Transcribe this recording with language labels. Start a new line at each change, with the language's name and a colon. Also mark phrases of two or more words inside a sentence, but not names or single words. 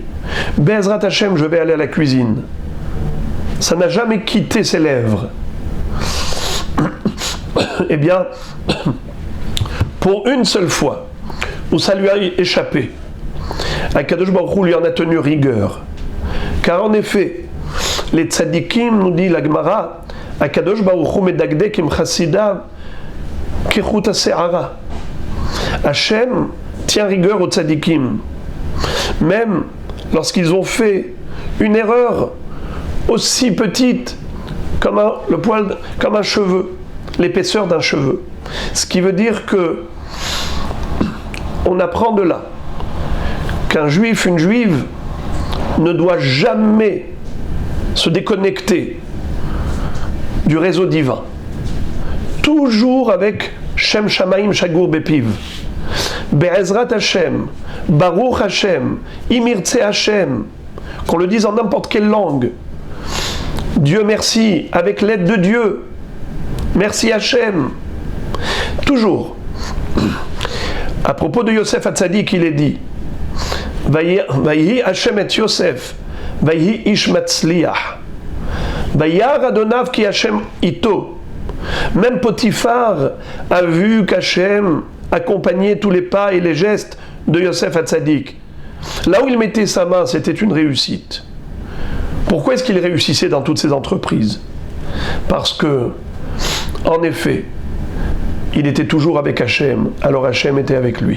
Hebrew: בעזרת השם,
French: je vais aller à la cuisine. Ça n'a jamais quitté ses lèvres. Eh bien, pour une seule fois, où ça lui a échappé,
Hebrew: הקדוש ברוך הוא
French: lui en a tenu rigueur. Car en effet, les tzadikim, nous dit la Gemara,
Hebrew: הקדוש ברוך הוא מדקדק עם חסידיו כחוט השערה.
French: Hachem tient rigueur aux tzadikim. Même lorsqu'ils ont fait une erreur aussi petite comme un cheveu, l'épaisseur d'un cheveu. Ce qui veut dire que on apprend de là qu'un juif, une juive ne doit jamais se déconnecter du réseau divin. Toujours avec
Hebrew: שם שמים שגור בפיו. בעזרת השם, ברוך השם, אם ירצה השם,
French: qu'on le dise en n'importe quelle langue. Dieu merci, avec l'aide de Dieu. Merci Hashem. Toujours. À propos de Yosef Hatzadik, il est dit
Hebrew: ויהי השם את יוסף ויהי איש מצליח וירא אדניו כי השם אתו.
French: Même Potiphar a vu qu'Hachem accompagnait tous les pas et les gestes de Yosef Hatzadik. Là où il mettait sa main, c'était une réussite. Pourquoi est-ce qu'il réussissait dans toutes ses entreprises? Parce que, en effet, il était toujours avec Hachem, alors Hachem était avec lui.